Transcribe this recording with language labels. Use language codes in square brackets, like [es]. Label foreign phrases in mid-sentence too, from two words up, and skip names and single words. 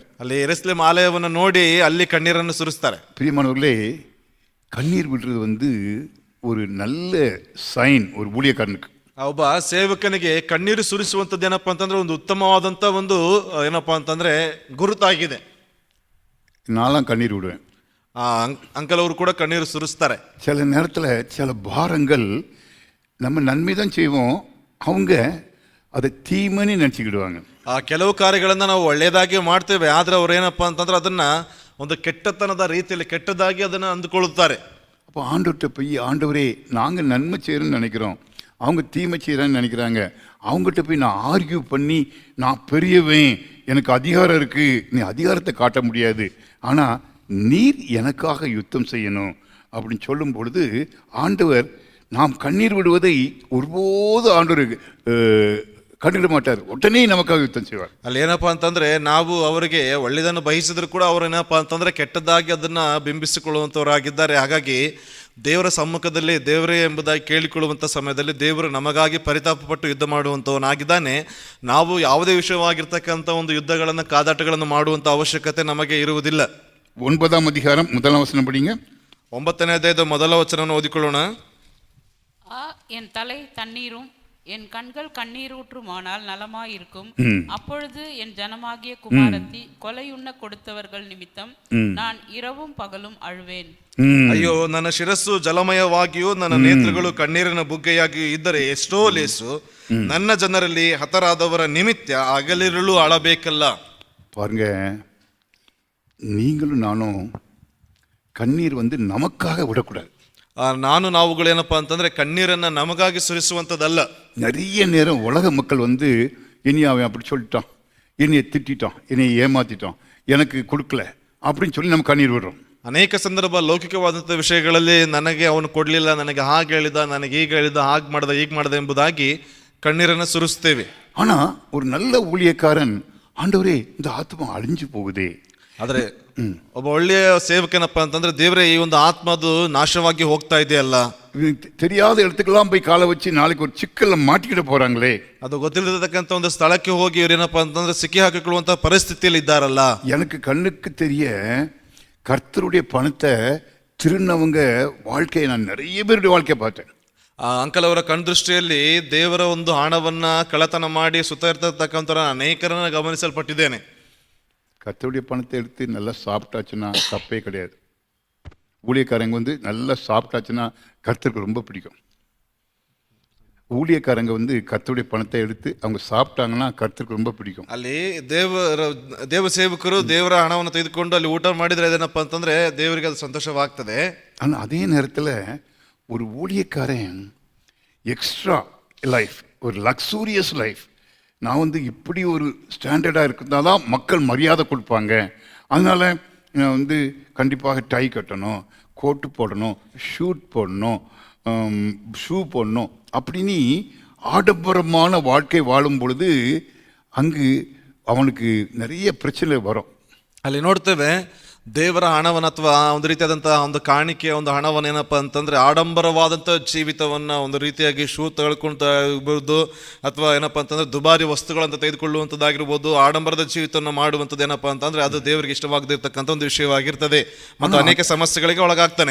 [kn] ಅಲ್ಲಿ ಯೆರೂಸಲೇಮ್ ಆಲಯವನ್ನು ನೋಡಿ ಅಲ್ಲಿ ಕಣ್ಣೀರನ್ನು ಸುರಿಸ್ತಾರೆ. [ta] பிரியமானவர்களே, கண்ணீர் விடுறது வந்து ஒரு நல்ல சைன் ஒரு ஊழியக்காரனுக்கு. [kn] ಒಬ್ಬ ಸೇವಕನಿಗೆ ಕಣ್ಣೀರು ಸುರಿಸುವಂಥದ್ದು ಏನಪ್ಪಾ ಅಂತಂದ್ರೆ ಒಂದು ಉತ್ತಮವಾದಂತ ಒಂದು ಏನಪ್ಪಾ ಅಂತಂದ್ರೆ ಗುರುತಾಗಿದೆ. [ta] நான்லாம் கண்ணீர் விடுவேன். [kn] ಅಂಕಲ್ ಅವರು ಕೂಡ ಕಣ್ಣೀರು ಸುರಿಸ್ತಾರೆ. [ta] சில நேரத்தில் சில பாரங்கள் நம்ம நன்மை தான் செய்வோம், அவங்க அதை தீமைன்னு நினச்சிக்கிடுவாங்க. [kn] ಕೆಲವು ಕಾರ್ಯಗಳನ್ನ ನಾವು ಒಳ್ಳೆಯದಾಗಿ ಮಾಡ್ತೇವೆ, ಆದ್ರೆ ಅವ್ರು ಏನಪ್ಪಾ ಅಂತಂದ್ರೆ ಅದನ್ನ ಒಂದು ಕೆಟ್ಟತನದ ರೀತಿಯಲ್ಲಿ ಕೆಟ್ಟದಾಗಿ ಅದನ್ನ ಅಂದುಕೊಳ್ಳುತ್ತಾರೆ. [ta] அப்போ ஆண்டவர்கிட்ட போய், ஆண்டவரே நாங்கள் நன்மை செய்யறோம்னு நினைக்கிறோம், அவங்க தீமை செய்யறான்னு நினைக்கிறாங்க, அவங்ககிட்ட போய் நான் ஆர்கியூ பண்ணி, நான் பெரியவன், எனக்கு அதிகாரம் இருக்கு, நீ அதிகாரத்தை காட்ட முடியாது, ஆனா நீர் எனக்காக யுத்தம் செய்யணும் அப்படின்னு சொல்லும் பொழுது ஆண்டவர் நாம் கண்ணீர் விடுவதை ஒருபோது ஆண்டவர் கண்டுகிட மாட்டார், உடனே நமக்காக யுத்தம் செய்வார். [kn] ಅಲ್ಲಿ ಏನಪ್ಪಾ ಅಂತಂದ್ರೆ, ನಾವು ಅವರಿಗೆ ಒಳ್ಳೆಯದನ್ನು ಬಯಸಿದ್ರು ಕೂಡ ಅವರು ಏನಪ್ಪಾ ಅಂತಂದ್ರೆ ಕೆಟ್ಟದಾಗಿ ಅದನ್ನ ಬಿಂಬಿಸಿಕೊಳ್ಳುವಂತವರಾಗಿದ್ದಾರೆ. ಹಾಗಾಗಿ ದೇವರ ಸಮ್ಮುಖದಲ್ಲಿ ದೇವರೇ ಎಂಬುದಾಗಿ ಕೇಳಿಕೊಳ್ಳುವಂಥ ಸಮಯದಲ್ಲಿ ದೇವರು ನಮಗಾಗಿ ಪರಿತಾಪಪಟ್ಟು ಯುದ್ಧ ಮಾಡುವಂಥವನಾಗಿದ್ದಾನೆ. ನಾವು ಯಾವುದೇ ವಿಷಯವಾಗಿರ್ತಕ್ಕಂಥ ಒಂದು ಯುದ್ಧಗಳನ್ನು ಕಾದಾಟಗಳನ್ನು ಮಾಡುವಂಥ ಅವಶ್ಯಕತೆ ನಮಗೆ ಇರುವುದಿಲ್ಲ. [ta] 9ஆம் அதிகாரம் 1ஆம் வசனம் படிங்க. [kn] 9ನೇ ಅಧ್ಯಾಯದ ಮೊದಲ ವಚನವನ್ನು ಓದಿಕೊಳ್ಳೋಣ. [ta] என் தலை தண்ணீரும் என் கண்கள் கண்ணீரூற்றுமானால் நலமாயிருக்கும். அப்பொழுது என் ஜனமாகிய குமாரத்தி கொலையுண்ண கொடுத்தவர்கள் நிமித்தம் நான் இரவும் பகலும் ಅಳುವೇನ್. [kn] ಅಯ್ಯೋ, ನನ್ನ ಶಿರಸ್ಸು ಜಲಮಯವಾಗಿಯೂ ನನ್ನ ನೇತ್ರಗಳು ಕಣ್ಣೀರಿನ ಬುಗ್ಗೆಯಾಗಿಯೂ ಇದ್ದರೆ ಎಷ್ಟೋ ಲೇಸು, ನನ್ನ ಜನರಲ್ಲಿ ಹತರಾದವರ ನಿಮಿತ್ತ ಹಗಲಿರುಳು ಅಳಬೇಕಲ್ಲ. [ta] பாருங்க, நீங்களும் நானும் கண்ணீர் வந்து நமக்காக விடக்கூடாது. [kn] ನಾವುಗಳೇನಪ್ಪ ಅಂತಂದ್ರೆ ಕಣ್ಣೀರನ್ನ ನಮಗಾಗಿ ಸುರಿಸುವಂಥದ್ದಲ್ಲ. [ta] நிறைய நேரம் உலக மக்கள் வந்து, இனி அவன் அப்படி சொல்லிட்டான், என்னைய திட்டான், என்னைய ஏமாத்திட்டான், எனக்கு கொடுக்கல அப்படின்னு சொல்லி நம்ம கண்ணீர் விடுறோம். [kn] ಅನೇಕ ಸಂದರ್ಭ ಲೌಕಿಕವಾದಂಥ ವಿಷಯಗಳಲ್ಲಿ ನನಗೆ ಅವನು ಕೊಡಲಿಲ್ಲ, ನನಗೆ ಹಾಗೆ ಹೇಳಿದ, ನನಗೆ ಈಗ ಹೇಳಿದ, ಹಾಗೆ ಮಾಡ್ದ, ಹೀಗೆ ಮಾಡ್ದ ಎಂಬುದಾಗಿ ಕಣ್ಣೀರನ್ನು ಸುರಿಸ್ತೇವೆ. [ta] ஆனா ஒரு நல்ல ஊழியக்காரன், ஆண்டவரே இந்த ஆத்மா அழிஞ்சு போகுதே, [kn] ಆದ್ರೆ ಒಬ್ಬ ಒಳ್ಳೆಯ ಸೇವಕನಪ್ಪ ಅಂತಂದ್ರೆ, ದೇವರೇ ಈ ಒಂದು ಆತ್ಮದು ನಾಶವಾಗಿ ಹೋಗ್ತಾ ಇದೆಯಲ್ಲ, [ta] தெரியாத இடத்துக்கெல்லாம் போய் காலை வச்சு நாளைக்கு ஒரு சிக்கல்ல மாட்டிக்கிட போறாங்களே, [kn] ಅದು ಗೊತ್ತಿಲ್ಲತಕ್ಕಂಥ ಒಂದು ಸ್ಥಳಕ್ಕೆ ಹೋಗಿ ಇವ್ರೇನಪ್ಪ ಅಂತಂದ್ರೆ ಸಿಕ್ಕಿ ಹಾಕಿಕೊಳ್ಳುವಂತ ಪರಿಸ್ಥಿತಿಯಲ್ಲಿ ಇದ್ದಾರಲ್ಲ. [ta] எனக்கு கண்ணுக்கு தெரிய கர்த்தருடைய பணத்தை திருநவங்க வாழ்க்கையை நான் நிறைய பேருடைய வாழ்க்கையை பார்த்தேன். [kn] ಅಂಕಲ್ ಅವರ ಕಣ್ದೃಷ್ಟಿಯಲ್ಲಿ ದೇವರ ಒಂದು ಹಣವನ್ನ ಕಳ್ಳತನ ಮಾಡಿ ಸುತ್ತ ಇರ್ತಕ್ಕಂಥ ಅನೇಕರನ್ನ ಗಮನಿಸಲ್ಪಟ್ಟಿದ್ದೇನೆ. [ta] கர்த்தருடைய பணத்தை எடுத்து நல்லா சாப்பிட்டாச்சுன்னா தப்பே கிடையாது. ஊழியக்காரங்க வந்து நல்லா சாப்பிட்டாச்சுன்னா கர்த்தருக்கு ரொம்ப பிடிக்கும். ஊழியக்காரங்க வந்து கர்த்தருடைய பணத்தை எடுத்து அவங்க சாப்பிட்டாங்கன்னா கர்த்தருக்கு ரொம்ப பிடிக்கும். [kn] ಅಲ್ಲಿ ದೇವ ಸೇವಕರು ದೇವರ ಹಣವನ್ನು ತೆಗೆದುಕೊಂಡು ಅಲ್ಲಿ ಊಟ ಮಾಡಿದ್ರೆ ಏನಪ್ಪ ಅಂತಂದ್ರೆ ದೇವರಿಗೆ ಅದು ಸಂತೋಷವಾಗ್ತದೆ. [ta] ஆனால் அதே நேரத்தில் ஒரு ஊழியக்காரன் [en] extra life, [ta] ஒரு [en] luxurious life, [ta] நான் வந்து இப்படி ஒரு ஸ்டாண்டர்டாக இருக்கிறதா தான் மக்கள் மரியாதை கொடுப்பாங்க, அதனால் நான் வந்து கண்டிப்பாக டை கட்டணும், கோட்டு போடணும், ஷூட் போடணும், ஷூ போடணும் அப்படின்னு ஆடம்பரமான வாழ்க்கை வாழும் பொழுது அங்கு அவனுக்கு நிறைய பிரச்சனை வரும். [kn] ಅಲ್ಲಿ ನೋಡ್ತೇವೆ ದೇವರ ಹಣವನ್ನು ಅಥವಾ ಒಂದು ರೀತಿಯಾದಂತಹ ಒಂದು ಕಾಣಿಕೆಯ ಒಂದು ಹಣವನ್ನು ಏನಪ್ಪಾ ಅಂತಂದ್ರೆ ಆಡಂಬರವಾದಂಥ ಜೀವಿತವನ್ನ ಒಂದು ರೀತಿಯಾಗಿ ಶೂ ತಗೊಳ್ಕೊಂಡು ಅಥವಾ ಏನಪ್ಪಾ ಅಂತಂದ್ರೆ ದುಬಾರಿ ವಸ್ತುಗಳಂತ ತೆಗೆದುಕೊಳ್ಳುವಂಥದ್ದಾಗಿರ್ಬೋದು, ಆಡಂಬರದ ಜೀವಿತವನ್ನು ಮಾಡುವಂಥದ್ದು ಏನಪ್ಪಾ ಅಂತಂದ್ರೆ ಅದು ದೇವರಿಗೆ ಇಷ್ಟವಾಗದಿರ್ತಕ್ಕಂಥ ಒಂದು ವಿಷಯವಾಗಿರ್ತದೆ ಮತ್ತು ಅನೇಕ ಸಮಸ್ಯೆಗಳಿಗೆ ಒಳಗಾಗ್ತಾನೆ.